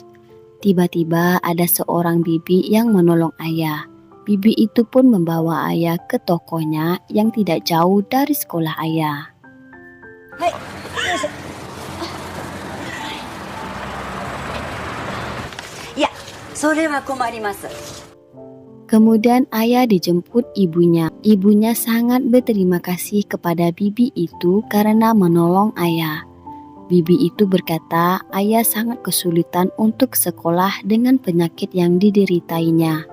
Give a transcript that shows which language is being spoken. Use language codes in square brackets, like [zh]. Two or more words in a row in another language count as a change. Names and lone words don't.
[id] Tiba-tiba ada seorang bibi yang menolong ayah. Bibi itu pun membawa ayah ke tokonya yang tidak jauh dari sekolah ayah. Ya, [ja] それは困ります。 [id] Kemudian ayah dijemput ibunya. Ibunya sangat berterima kasih kepada bibi itu karena menolong ayah. Bibi itu berkata ayah sangat kesulitan untuk sekolah dengan penyakit yang dideritainya.